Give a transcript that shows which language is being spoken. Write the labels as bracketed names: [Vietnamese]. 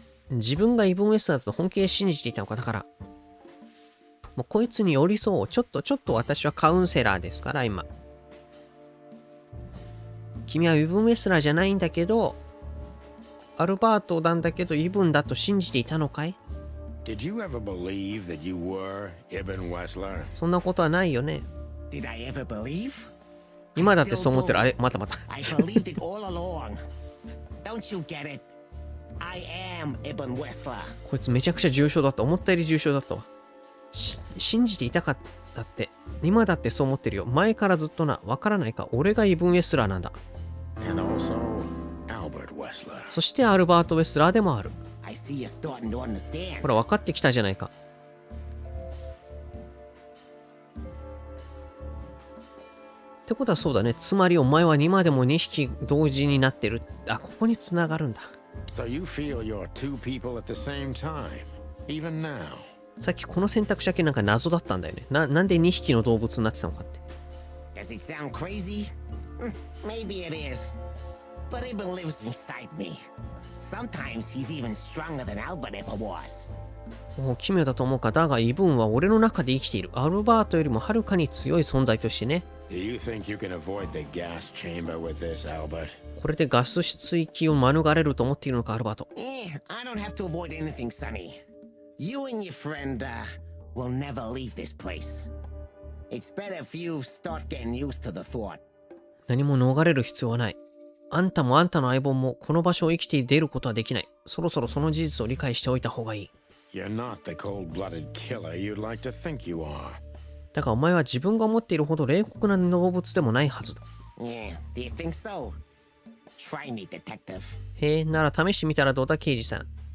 [Japanese] 自分がイブン・ウェスターだと本気で信じていたのか。だから、もうこいつに寄り添おう。ちょっと私はカウンセラーですから、今。君はイブン・ウェスラーじゃないんだけど、アルバートなんだけど、イブンだと信じていたのかい？ [English] Did you ever believe that you were Ibn Wessler? [Japanese] そんなことはないよね。 [English] Did I ever believe? [Japanese] 今だってそう思ってる。あれ、また。 [English] I believed it all along. Don't you get it? I am Ibn Wessler. [Japanese] こいつめちゃくちゃ重症だった。思ったより重症だったわ。信じていたかったって。今だってそう思ってるよ。前からずっとな。わからないか。俺がイブン・ウェスラーなんだ。 [English] And also Albert Wessler. [Japanese] そしてアルバート・ウェスラーでもある。 [English] I see you're starting to understand. [Japanese] ほら、分かってきたじゃないか。ってことはそうだね。つまりお前は今でも2匹同時になってる。あ、ここに繋がるんだ。 [English] So you feel you're two people at the same time. Even now. [Japanese] さっきこの選択肢だけなんか謎だったんだよね。なんで2匹の動物になってたのかって。 [English] Does it sound crazy? Maybe it is. But Ibn lives inside me. Sometimes he's even stronger than Albert ever was. [Japanese] 奇妙だと思うか。だがイブンは俺の中で生きている。アルバートよりもはるかに強い存在としてね。 [English] Do you think you can avoid the gas chamber with this, Albert? [Japanese] これでガス室行きを免れると思っているのか、アルバート。 [English] I don't have to avoid anything, Sonny. You and your friend, will never leave this place. It's better if you start getting used to the thought. [Japanese] 何も逃れる必要はない。あんたもあんたの相棒もこの場所を生きて出ることはできない。そろそろその事実を理解しておいた方がいい。 [English] You're not the cold-blooded killer you'd like to think you are. [Japanese] だがお前は自分が思っているほど冷酷な動物でもないはずだ。 [English] Yeah, do you think so? Try me, detective. [Japanese] へえ、なら試してみたらどうだ、刑事さん。